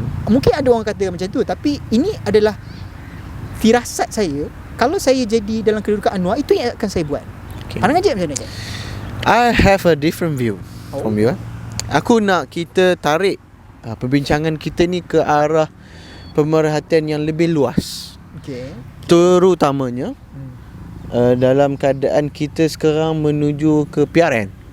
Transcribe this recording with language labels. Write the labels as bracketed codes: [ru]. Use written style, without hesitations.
[ms] Mungkin ada orang kata macam tu, tapi ini adalah firasat saya. Kalau saya jadi dalam kedudukan Anwar, itu yang akan saya buat. Pandangan Jeb macam mana, Jeb? [en] I have a different view from you. [ms] Aku nak kita tarik perbincangan kita ni ke arah pemerhatian yang lebih luas. Terutamanya dalam keadaan kita sekarang menuju ke PRN.